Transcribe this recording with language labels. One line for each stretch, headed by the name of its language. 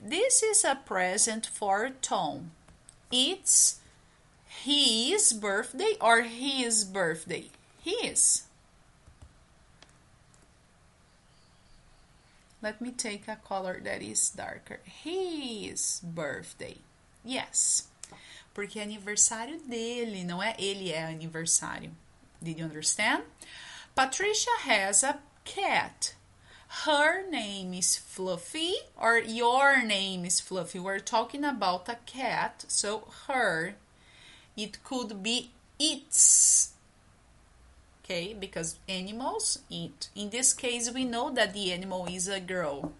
English: This is a present for Tom. It's his birthday or his birthday? His. Let me take a color that is darker. His birthday. Yes.
Portuguese: Porque é aniversário dele, não é ele é aniversário.
English: Did you understand? Patricia has a cat. Her name is Fluffy or your name is Fluffy. We're talking about a cat, so her. It could be its. Okay, because animals eat. In this case, we know that the animal is a girl.